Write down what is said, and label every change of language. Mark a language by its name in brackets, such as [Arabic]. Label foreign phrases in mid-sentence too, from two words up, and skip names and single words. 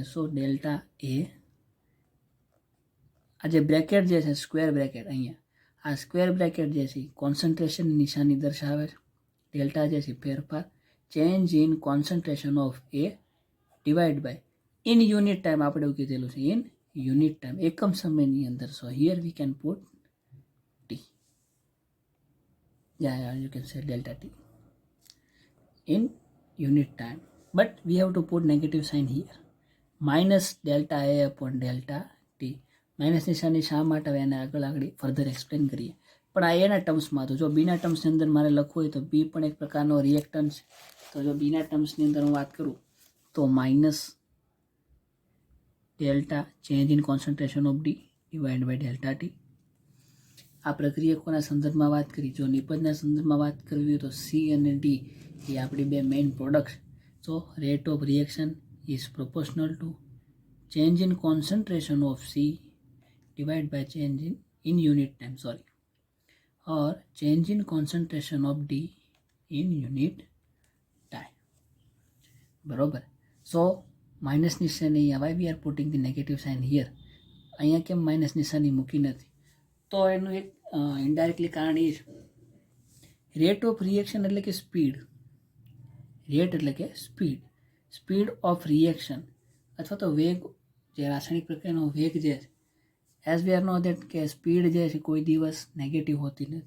[Gujarati] સો ડેલ્ટા એ, આ જે બ્રેકેટ જે છે સ્ક્વેર બ્રેકેટ, અહીંયા આ સ્ક્વેર બ્રેકેટ જે છે કોન્સન્ટ્રેશન નિશાની દર્શાવે છે. ડેલ્ટા જે છે ફેરફાર, [English] change in concentration of A divide by in unit time. [Gujarati] આપણે એવું કીધેલું છે [English] in unit time, [Gujarati] એકમ સમયની અંદર. [English] so here we can put T. Yeah, you can say delta T in unit time, but we have to put negative sign here, minus delta A upon delta T. [Gujarati] માઇનસ નિશાની શા માટે આવે એને આગળ ફર્ધર એક્સપ્લેન કરીએ. પણ આ એના ટર્મ્સમાં, તો જો બીના ટર્મ્સની અંદર મારે લખવું હોય તો બી પણ એક પ્રકારનો રિએક્ટન્ટ છે. તો જો બીના ટર્મ્સની અંદર હું વાત કરું તો માઇનસ ડેલ્ટા [English] change in concentration of D divide by delta T. [Gujarati] આ પ્રક્રિયકોના સંદર્ભમાં વાત કરી. જો નિપજના સંદર્ભમાં વાત કરવી હોય તો સી અને ડી એ આપણી બે મેઇન પ્રોડક્ટ્સ. [English] so rate of reaction is proportional to change in concentration of C divided by change in unit time, or change in concentration of D in unit time. [Gujarati] બરોબર. સો માઇનસ નિશાની, [English] why we are putting the negative sign here? [Gujarati] અહીંયા કેમ માઇનસ નિશાની મૂકી નથી? તો એનું એક ઇનડાયરેક્ટલી કારણ એ છે, [English] rate of reaction [Gujarati] એટલે કે સ્પીડ. રેટ એટલે કે [English] speed of reaction [Gujarati] અથવા તો વેગ, જે રાસાયણિક પ્રક્રિયાનો વેગ જે છે, [English] as we are know that [Gujarati] કે સ્પીડ જે છે કોઈ દિવસ નેગેટિવ હોતી નથી.